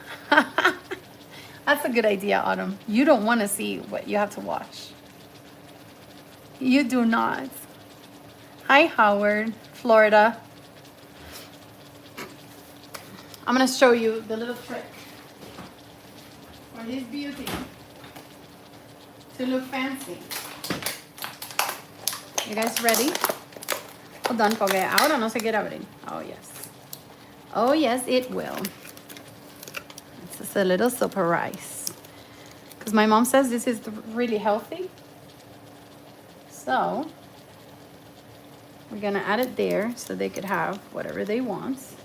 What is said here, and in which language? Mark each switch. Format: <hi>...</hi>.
<en>That's a good idea, Autumn. You don't want to see what you have to wash. You do not. Hi, Howard, Florida. I'm going to show you the little trick for this beauty to look fancy. You guys ready? Hold on,</en> <es>porque ahora no se quiere abrir.</es> <en>Oh, yes. Oh, yes, it will. This is a little surprise. Because my mom says this is really healthy. So, we're going to add it there so they could have whatever they want.</en>